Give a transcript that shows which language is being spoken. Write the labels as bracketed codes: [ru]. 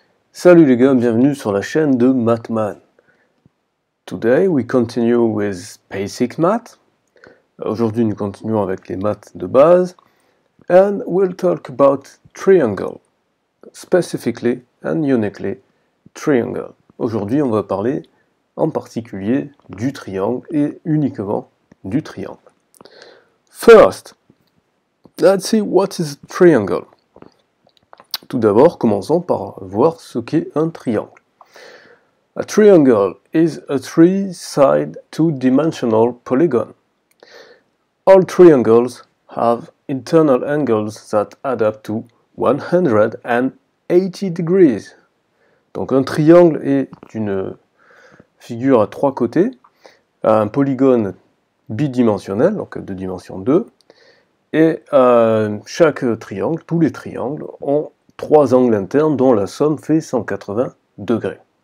[fr] Salut les gars, bienvenue sur la chaîne de Mathman. [en] Today we continue with basic math. [fr] Aujourd'hui nous continuons avec les maths de base. [en] And we'll talk about triangle, specifically and uniquely triangle. [fr] Aujourd'hui on va parler en particulier du triangle et uniquement du triangle. [en] First, let's see what is a triangle. [fr] Tout d'abord, commençons par voir ce qu'est un triangle. [en] A triangle is a three-side, two-dimensional polygon. All triangles have internal angles that add up to 180 degrees. [fr] Donc un triangle est une figure à trois côtés, un polygone bidimensionnel, donc de dimension 2, et chaque triangle, tous les triangles, ont trois angles internes dont la somme fait 180 degrés.